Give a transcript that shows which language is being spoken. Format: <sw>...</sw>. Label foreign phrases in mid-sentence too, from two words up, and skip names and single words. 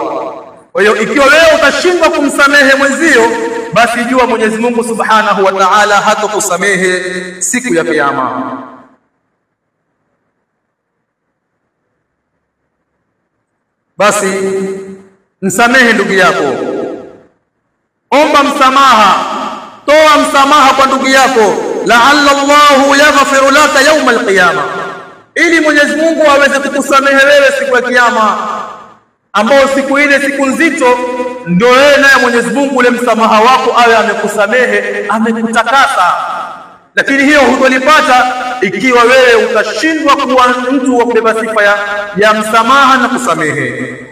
<sw>Kwa hiyo ikiwa wewe utashindwa kumsamehe mwenzio, basi jua Mwenyezi Mungu</sw> <ar>سبحانه وتعالى</ar> <sw>hatakusamehe siku ya Kiyama. Basi msamehe ndugu yako, omba msamaha, toa msamaha kwa ndugu yako,</sw> <ar>لعل الله يغفر لك يوم القيامة,</ar> <sw>ili Mwenyezi Mungu aweze kukusamehe wewe siku ya Kiyama, ambao siku ile siku nzito, ndio wewe naye Mwenyezi Mungu ule msamaha wako awe amekusamehe, amekutakasa. Lakini hiyo hutolipata ikiwa wewe utashindwa kuwa mtu wa kubeba sifa ya msamaha na kusamehe.</sw>